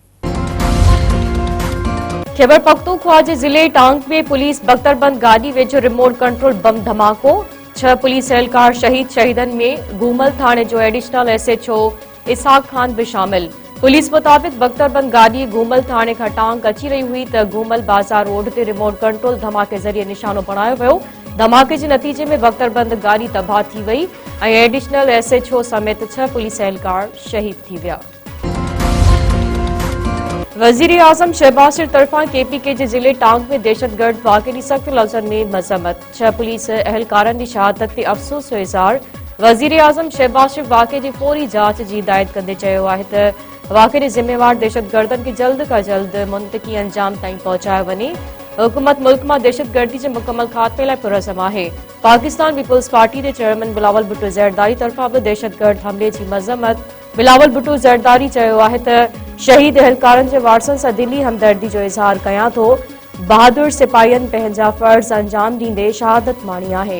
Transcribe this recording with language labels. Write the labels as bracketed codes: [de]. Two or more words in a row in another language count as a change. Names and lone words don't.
[sd] खैबर पख्तूनख्वा जे जिले टांग में पुलिस बख्तरबंद गाड़ी वेझो रिमोट कंट्रोल बम धमाको। 6 पुलिस एहलकार शहीदन में घूमल थाने जो एडिशनल SHO इसहाक खान भी शामिल। पुलिस मुताबिक बख्तरबंद गाड़ी घूमल थाने का टांग अची रही हुई तो घूमल बाजार रोड ते रिमोट कंट्रोल धमाके जरिए निशानो बनायो वियो। धमाके के नतीजे में बख्तरबंद गाड़ी तबाह थी वई ऐं एडिशनल SHO समेत 6 पुलिस एहलकार शहीद थी विया। वजीर आजम शहबाज शरीफ तरफा KPK के जिले टांग में दहशतगर्द वाक़े की सख्त लफ्ज़न में मज़म्मत। 6 पुलिस एहलकारन की शहादत ते अफ़सोस जो इज़हार। वजीर आजम शहबाज शरीफ वाक़े की फौरी जांच की हिदायत कंदे चयो आहे त वाक़े के जिम्मेवार दहशतगर्दन की जल्द का जल्द मुंतकी अंजाम ताईं पहुंचायो वञे। हुकूमत मुल्क में दहशतगर्दी के मुकम्मल खात्मे लाइ पुरज़म आहे। पाकिस्तान पीपुल्स पार्टी के चेयरमैन बिलावल भुट्टो ज़रदारी तरफा भी दहशतगर्द हमले की मज़म्मत। बिलावल भुट्टो ज़रदारी चयो आहे त शहीद एहलकारन के वारसन से दिली हमदर्दी जो इज़हार कयां थो। बहादुर सिपाहियन पंहिंजा फर्ज अंजाम दींदे शहादत माणी आहे।